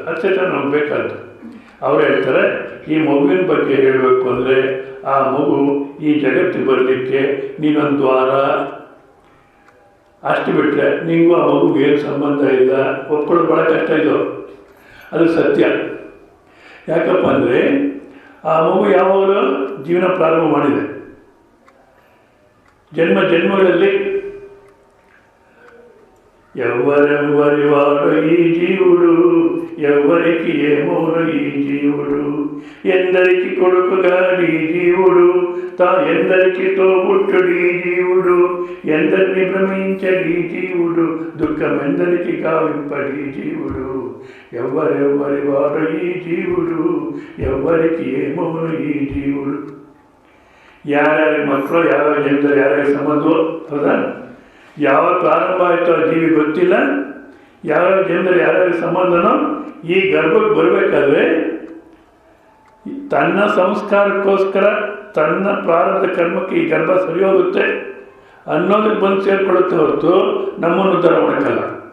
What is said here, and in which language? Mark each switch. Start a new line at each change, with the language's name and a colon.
Kannada: ಅಷ್ಟೇ ನಮ್ಗೆ ಬೇಕಾದ್ದು. ಅವ್ರು ಹೇಳ್ತಾರೆ, ಈ ಮಗುವಿನ ಬಗ್ಗೆ ಹೇಳಬೇಕು ಅಂದರೆ ಆ ಮಗು ಈ ಜಗತ್ತಿಗೆ ಬರಲಿಕ್ಕೆ ನೀನೊಂದು ವಾರ, ಅಷ್ಟು ಬಿಟ್ಟರೆ ನಿಮಗೂ ಆ ಮಗುಗೆ ಏನು ಸಂಬಂಧ ಇಲ್ಲ. ಒಪ್ಕೊಳ್ಳೋದು ಭಾಳ ಕಷ್ಟ ಇದು, ಅದು ಸತ್ಯ. ಯಾಕಪ್ಪ ಅಂದರೆ ಆ ಮಗು ಯಾವಾಗ ಜೀವನ ಪ್ರಾರಂಭ ಮಾಡಿದೆ, ಜನ್ಮಗಳಲ್ಲಿ
Telugu: ఎవ్వరెవ్వరివాడు ఈ జీవుడు ఎవ్వరికి ఏమోను ఈ జీవుడు ఎందరికి కొడుకుగాడి జీవుడు తా ఎందరికి తోబుట్టుడు ఈ జీవుడు ఎందరిని భ్రమించడి జీవుడు దుఃఖమెందరికి గావింపడి జీవుడు ఎవ్వరెవ్వరివాడు ఈ జీవుడు ఎవ్వరికి ఏమోను ఈ జీవుడు.
Kannada: ಯಾರ್ಯಾರಿಗೆ ಮಕ್ಕಳು, ಯಾವ್ಯಾವ ಜನರು ಯಾರ್ಯಾರಿಗೆ ಸಂಬಂಧವೋ, ಹೌದಾ? ಯಾವ ಪ್ರಾರಂಭ ಆಯಿತು ಆ ಜೀವಿ ಗೊತ್ತಿಲ್ಲ. ಯಾವ್ಯಾವ ಜನರು ಯಾರ್ಯಾರಿಗೆ ಸಂಬಂಧನೋ ಈ ಗರ್ಭಕ್ಕೆ ಬರಬೇಕಾದ್ರೆ ತನ್ನ ಸಂಸ್ಕಾರಕ್ಕೋಸ್ಕರ, ತನ್ನ ಪ್ರಾರಂಭದ ಕರ್ಮಕ್ಕೆ ಈ ಗರ್ಭ ಸರಿ ಹೋಗುತ್ತೆ ಅನ್ನೋದಕ್ಕೆ ಬಂದು ಸೇರ್ಕೊಳ್ಳುತ್ತೆ ಹೊರತು ನಮ್ಮನ್ನು ಉದ್ಧಾರ ಮಾಡೋಕ್ಕಲ್ಲ.